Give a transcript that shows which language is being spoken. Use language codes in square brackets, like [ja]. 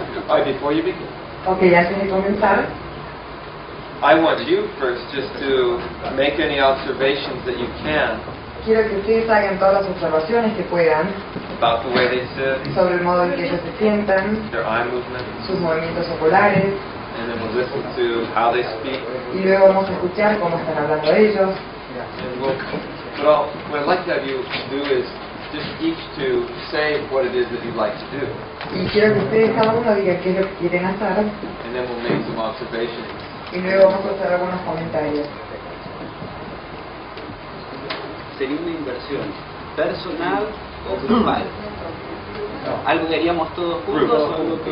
[en] All right, before you begin, [es] Ok, antes de comenzar, [en] I want you first just to make any observations that you can [es] quiero que ustedes hagan todas las observaciones que puedan [en] about the way they sit, [es] sobre el modo en que ellos se sientan, [en] their eye movements, [es] sus movimientos oculares, [en] and then we'll listen to how they speak. [es] y luego vamos a escuchar cómo están hablando ellos. [en] And what I'd like to have you do is just each to say what it is that you'd like to do, [es] Y quiero que ustedes cada uno diga qué es lo que quieren hacer, [en] and then we'll make some observations. [es] y luego vamos a hacer algunos comentarios. Sería una inversión personal o grupal. ¿Algo que haríamos todos juntos o algo que...